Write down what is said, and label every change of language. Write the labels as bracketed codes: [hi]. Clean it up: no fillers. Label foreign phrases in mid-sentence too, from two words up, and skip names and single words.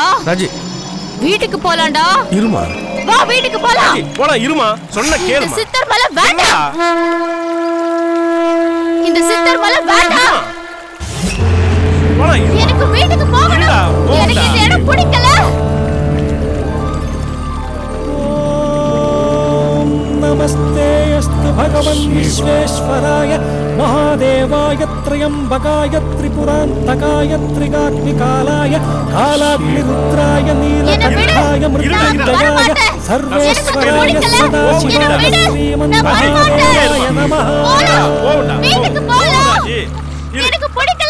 [ta] ராஜி, வீட்டுக்கு போலாம்டா. இருமா, வா வீட்டுக்கு போலாம். போலாம், இருமா, சொன்ன கேளுமா. சித்தர் மலை வேண்டாம், இந்த சித்தர் மலை வேண்டாம். எனக்கு வீட்டுக்கு போகணும். எனக்கு இந்த இடம் பிடிக்கல. [sa] नमस्ते अस्तु भगवन् विश्वेश्वराय महादेवाय त्र्यम्बकाय त्रिपुरान्तकाय त्रिगाग्निकालाय कालाग्निरुद्राय नीलकण्ठाय मृत्युञ्जयाय सर्वेश्वराय सदाशिवाय श्रीमन्महादेवाय नमः. [ta] வீட்டுக்கு போலாம். எனக்கு பிடிக்கல.